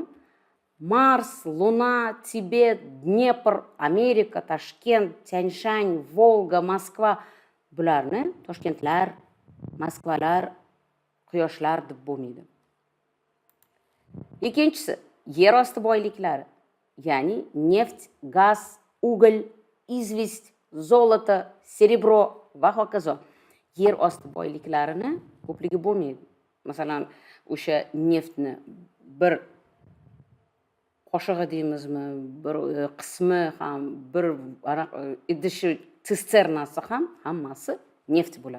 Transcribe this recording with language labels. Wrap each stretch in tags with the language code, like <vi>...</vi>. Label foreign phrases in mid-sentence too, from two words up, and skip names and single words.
<uz>Mars, Luna, Tibet, Dnepr, Amerika, Toshkent, Tyanshan, Volga, Moskva. Bularni Toshkentlar, Moskvalar, quyoshlar deb bo'lmaydi. Ikkinchisi, yer osti boyliklari. Ya'ni neft, gaz,</uz> <ru>uголь, известь, zolото, серебро</ru> <uz>va hokazo. Yer osti boyliklarini ko'pligi bo'lmaydi. Masalan, o'sha neftni bir qo'shig'i deymizmi, bir qismi ham, bir idishi sisternasi ham hammasi neft bo'ladi.</uz>